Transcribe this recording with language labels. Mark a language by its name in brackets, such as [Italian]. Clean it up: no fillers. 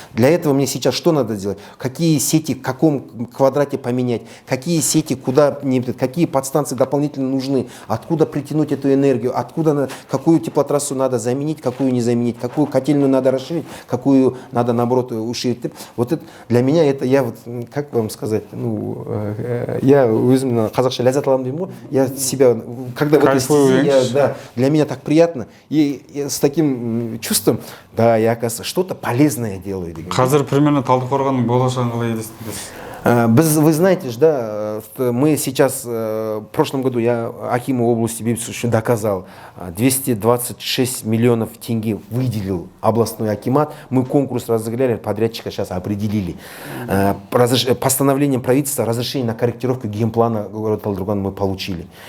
[Russian] Для этого мне сейчас что надо делать? Какие сети, в каком квадрате поменять, какие сети, куда, какие подстанции дополнительно нужны, откуда притянуть эту энергию, откуда, какую теплотрассу надо заменить, какую не заменить, какую котельную надо расширить, какую надо, наоборот, уширить. Вот это, для меня это, я вот, как вам сказать, я [Kazakh] өзімнің қазақша ләззат аламын деймін ғой, [Russian] я себя, когда в этой стезе, для меня так приятно, и с таким чувством, да, я, оказывается, что-то полезное делаю. [Kazakh] Қазір примерно Талдыкорганның болашағын қалай елестетесіз? [Russian] Вы знаете же, да, мы сейчас, в прошлом году я акиму области Бейбітсу доказал, 226 миллионов тенге выделил областной акимат, мы конкурс разыграли, подрядчика сейчас определили. Постановлением правительства разрешение на корректировку генплана города Талдыкурган мы получили.